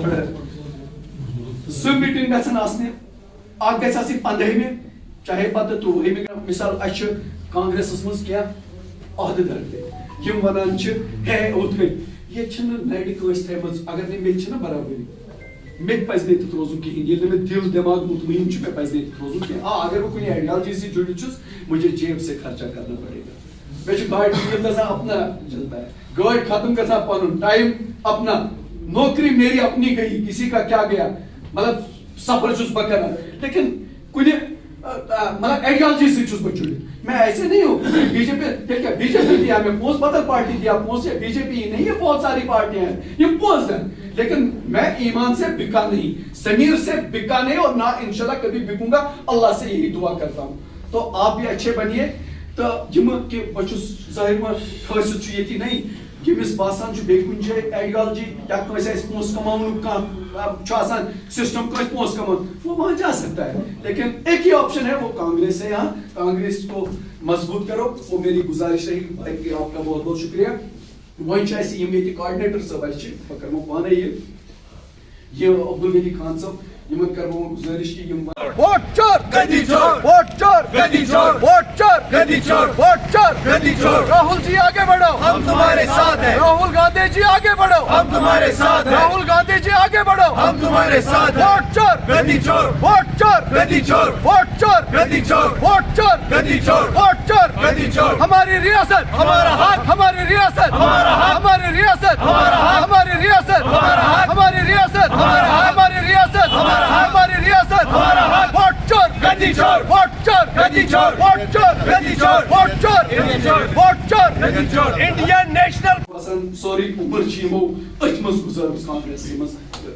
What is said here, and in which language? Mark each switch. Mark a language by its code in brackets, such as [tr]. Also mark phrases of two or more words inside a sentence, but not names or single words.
[ks] 2 میٖٹِنٛگ گژھن آسنہِ اکھ گژھِ آسٕنۍ 15مہِ چاہے پتہٕ 23مہِ مِثال اَسہِ چھُ کانگریسس منٛز کینٛہہ عہدٕدار تہِ یِم وَنان چھِ ہے ہُتھ کٔنۍ ییٚتہِ چھِنہٕ نَرِ کٲنٛسہِ تھایمٕژ اگر نہٕ مےٚ تہِ چھِنہ برابری مےٚ تہِ پَزِ نہٕ ییٚتٮ۪تھ روزُن کِہیٖنۍ ییٚلہِ نہٕ مےٚ دِل دٮ۪ماغ مطمعین چھُ مےٚ پَزِ نہٕ ییٚتٮ۪تھ روزُن کینٛہہ اگر بہٕ کُنہِ آیڈیالجی سۭتۍ جُڑِتھ چھُس [ur] مجھے جیب سے خرچہ کرنا پڑے گا [ks] مےٚ چھُ گاڑِ تیٖل گژھان [ur] اپنا چلتا ہے [ks] گٲڑۍ ختم گژھان پنُن ٹایم [ur] اپنا نوکری میری اپنی گئی کسی کا کیا گیا [ks] مطلب سفر چھُس بہٕ کران لیکن کُنہِ مطلب آئیڈیالجی سۭتۍ چھُس بہٕ جُڑِتھ [ur] میں ایسے نہیں ہوں بی جے پی [ks] تیٚلہِ کیٛاہ بی جے پی دیا میں پونٛسہٕ بدل پارٹی دیا پونٛسہٕ [ur] بی جے پی ہی نہیں یہ بہت ساری پارٹیاں ہیں [ks] یہ پونٛسہٕ دن [ur] لیکن میں ایمان سے بکا نہیں ضمیر سے بکا نہیں اور نہ انشاءاللہ کبھی بکوں گا اللہ سے یہی دعا کرتا ہوں تو آپ بھی اچھے بنیے تو [ks] یِم کہِ بہٕ چھُس ظٲہِر خٲصِیت چھُ ییٚتہِ نہیں ییٚمِس باسان چھُ بیٚیہِ کُنہِ جایہِ آیڈیالجی یا کٲنٛسہِ آسہِ پونٛسہٕ کماونُک کانٛہہ چھُ آسان سسٹم کٲنٛسہِ پونٛسہٕ کماوُن [ur] وہ وہاں جا سکتا ہے لیکن ایک ہی آپشن ہے وہ کانگریس ہے یہاں کانگریس کو مضبوط کرو وہ میری گزارش رہی باقی آپ کا بہت بہت شکریہ [ks] وۄنۍ چھِ اَسہِ یِم ییٚتہِ کاڈِنیٹر صٲب اَسہِ چھِ بہٕ کَرمو پانے یہِ عبدالغنی خان صٲب یِمن کَرٕ بہٕ گُزٲرِش کہِ یِم [ur] ووٹ چور گدی چور ووٹ چور گدی چور ووٹ چور گدی چور ووٹ چور گدی چور راہل جی آگے بڑھو ہم تمہارے ساتھ ہیں راہل گاندھی جی آگے بڑھو ہم تمہارے ساتھ ہیں راہل گاندھی جی آگے بڑھو ہم تمہارے ساتھ ہیں ووٹ چور گدی چور ووٹ چور گدی چور ووٹ چور گدی چور ووٹ چور گدی چور ووٹ چور گدی چور ہماری ریاست ہمارا حق ہماری ریاست ہمارا حق ہماری ریاست ہمارا حق ہماری ریاست ہمارا حق ہماری ریاست ہمارا حق ہماری ریاست ہمارا ہماری ریاست ہمارا حق ووٹ چور گدی چور ووٹ چور گدی چور ووٹ چور گدی چور ووٹ چور گدی چور ووٹ چور گدی چور انڈین نیشنل [ks] سورُے عُمر چھِ یِمو أتھۍ منٛز گُزٲرمٕژ کانگریسٕے منٛز